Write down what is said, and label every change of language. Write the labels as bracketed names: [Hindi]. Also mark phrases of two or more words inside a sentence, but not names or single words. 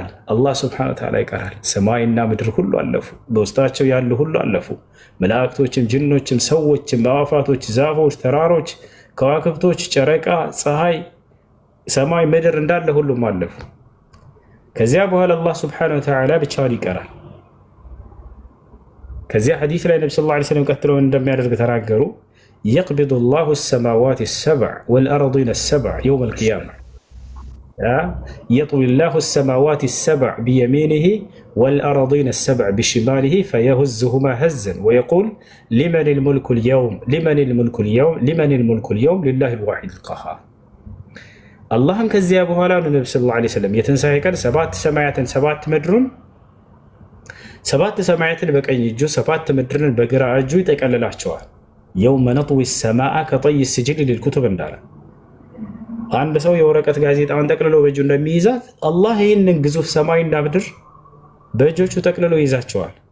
[Amharic] አላህ [Arabic] سبحانه وتعالى [Amharic] ይቀራል። ሰማይና ምድር ሁሉ አለፉ፣ በውስጣቸው ያሉ ሁሉ አለፉ። መላእክቶችም፣ ጅኖችም፣ ሰዎችም፣ አዕዋፋቶች፣ ዛፎች፣ ተራሮች፣ ከዋክብቶች፣ ጨረቃ፣ ፀሐይ፣ ሰማይ፣ ምድር እንዳለ ሁሉም አለፉ። ከዚያ በኋላ አላህ [Arabic] سبحانه وتعالى [Amharic] ብቻውን ይቀራል። ከዚያ ሐዲስ ላይ ነብዩ [Arabic] صلى الله عليه وسلم [Amharic] ቀጥለው እንደሚያደርግ ተናገሩ። [Arabic] يقبض الله السماوات السبع والأرضين السبع يوم القيامة يطوي الله السماوات السبع بيمينه والأرضين السبع بشماله فيهزهما هزا ويقول لمن الملك اليوم لله الواحد القهار። [Amharic] አላህም ከዚያ በኋላ ነብዩ [Arabic] صلى الله عليه وسلم [Amharic] የትንሣኤ ቀን 7 ሰማያትን 7 ምድሩን 7 ሰማያትን በቀኝ እጁ 7 ምድርን በግራ እጁ ይጠቀልላቸዋል። [Arabic] يوم نطوي السماء كطي السجل للكتب [Amharic] እንዳለ አንድ ሰው የወረቀት ጋዜጣውን ጠቅልሎ በእጁ እንደሚይዛት አላህ ይህንን ግዙፍ ሰማይና ምድር በእጆቹ ጠቅልሎ ይዛቸዋል።